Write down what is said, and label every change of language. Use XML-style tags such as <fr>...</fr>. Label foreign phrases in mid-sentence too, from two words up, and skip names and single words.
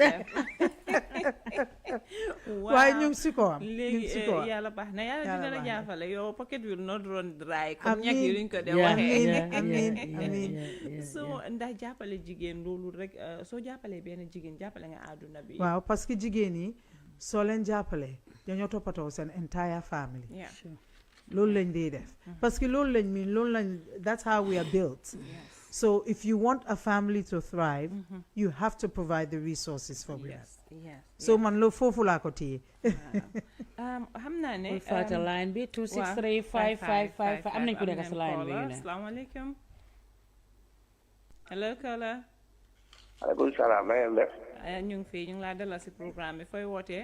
<wo>Why ñu ci ko am? Léegi yàlla baax na yàlla dina la jaafale yow</wo> <en>pocket will not run dry</en> <wo>comme ñak yi luñ ko de waxee. Amiin. So ndax jàppale jigéen loolu rek soo jàppalee benn jigéen jàppale nga àdduna bi. Waaw</wo> <fr>parce que</fr> <wo>jigéen yi soo leen jàppale dañoo toppatoo seen</wo> <en>entire family.</en> <wo>loolu lañ dee def</wo> <fr>parce que</fr> <wo>loolu lañ mean loolu lañ</wo> <en>that's how we are built. So if you want a family to thrive you have to provide the resources for it.</en> <wo>So man lo foofu laa ko téye. xam naa ne fata line bi 263 555 am nañ ko nekk si line bi. Asalaamaaleykum. Hello Kala. Aleykum salaam na ngeen def. ñu ngi fii ñu ngi laa dalal si programme bi fooy wootee.</wo>